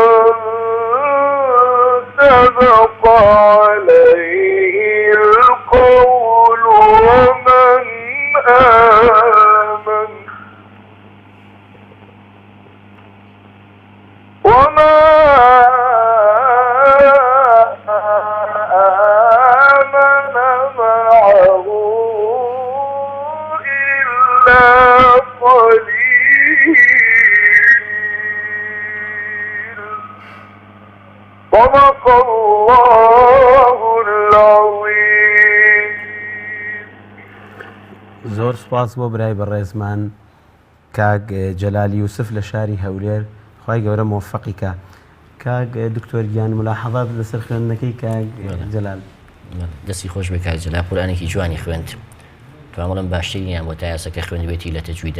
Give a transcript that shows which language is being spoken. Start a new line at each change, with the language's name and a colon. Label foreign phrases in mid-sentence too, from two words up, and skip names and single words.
Arabic: سبق عليه القول ومن آمن وما آمن معه إلا قليل. صدق الله العظيم.
Central Kurdish: زۆر سپاس بۆ برای بەڕێزمان کاک جەلالی یوسف لە شاری هەولێر. خی گەورە مۆفەقیکە. کاک دکتۆر گیان ملاحەزات لەسەر خوێندنەکەی کاک جەلال. دەستی خۆش بێ کاک جەلال، قورئانێکی جوانی خوێند. توانڵم باشترینیان بۆ تا یاسەکە خوێندبێتی لە تەجویدە.